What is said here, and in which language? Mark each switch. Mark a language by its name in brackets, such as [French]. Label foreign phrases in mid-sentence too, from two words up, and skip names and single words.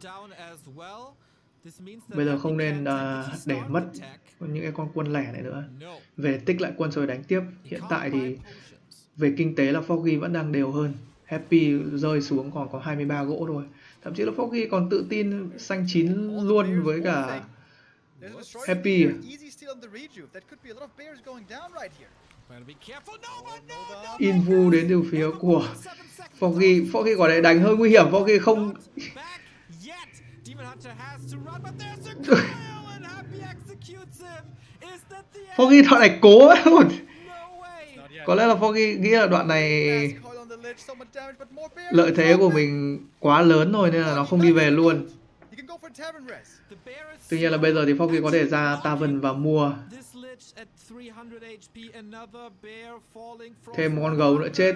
[Vietnamese] Bây giờ không nên để mất những cái con quân lẻ này nữa. Về tích lại quân rồi đánh tiếp. Hiện tại thì về kinh tế là Foggy vẫn đang đều hơn. Happy rơi xuống còn có 23 gỗ thôi. Thậm chí là Foggy còn tự tin xanh chín luôn với cả Happy. [English] Better be careful. No. [Vietnamese] Invu đến từ phía của Foggy. Foggy quả đấy đánh hơi nguy hiểm. Foggy không... [English] Back yet. Demon Hunter has to run, but there's a coil and Happy executes him. Is that the end? [Vietnamese] Foggy đoạn này cố ấy. [English] No way. [Vietnamese] Có lẽ là Foggy nghĩ là đoạn này lợi thế của mình quá lớn rồi nên là nó không đi về luôn. Tuy nhiên là bây giờ thì Foggy có thể ra Tavern và mua thêm một con gấu nữa chết.